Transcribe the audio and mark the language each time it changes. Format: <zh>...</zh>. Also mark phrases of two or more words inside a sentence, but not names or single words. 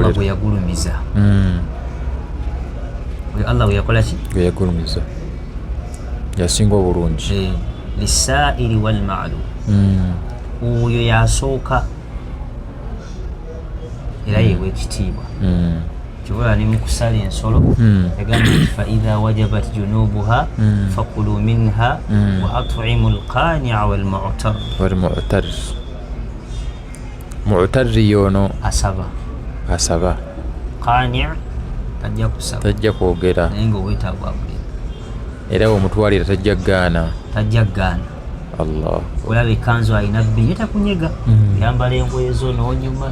<lg>Allah bwe yagulumiza. Allah bwe yakola ki? Bwe yagulumiza. Yasinga obulungi.</lg> <ar>لسائر والمعلوم.</ar> <lg>Oyo yasooka era yeewa ekitiibwa. Kibula ne mu kusala ensolo yagamba nti</lg> <ar>فإذا وجبت جنوبها فكلوا منها وأطعموا القانع والمعتر. والمعتر.</ar> <lg>Mu'tarri yono asaba. Asaba. Qani' tajja kusaba. Tajja kwogera. Naye ng'obwetaavu abuli. Era omutwalira tajja gaana. Tajja gaana. Allah. Olaba ekkanzu alina bbiri takunyega. Yambala engoye zo n'onyuma.</lg>